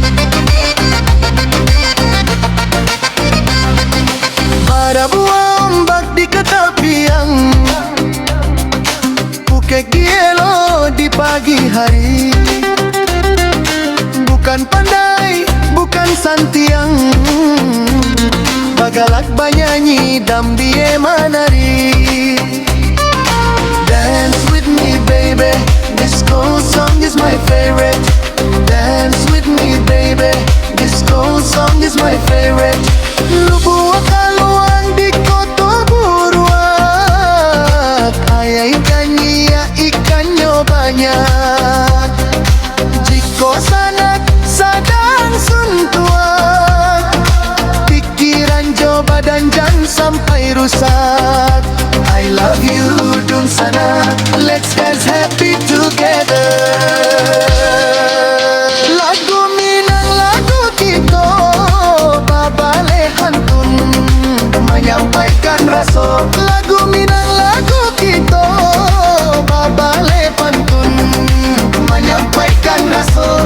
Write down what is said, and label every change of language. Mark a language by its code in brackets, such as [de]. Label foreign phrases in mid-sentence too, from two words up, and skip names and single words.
[min] Ada buah ombak di ketepian, bukek dielo di pagi hari, bukan pandai, bukan santiang, bagalak banyanyi dambi manari. [en] Dance with me baby, disco song is my favorite. Dance with me baby, disco song is my favorite. [min] Lubuak aluang di kota buruak, ayai kanya ikannya banyak. Jiko sanak sadang suntuak, pikiran jo badan jangan sampai rusak. [en] I love you dun sana, let's dance happy together. [min] Lagu Minang lagu kita, babale hantun [id] menyampaikan rasa. [min] Lagu Minang lagu kita, babale pantun [id] menyampaikan rasa.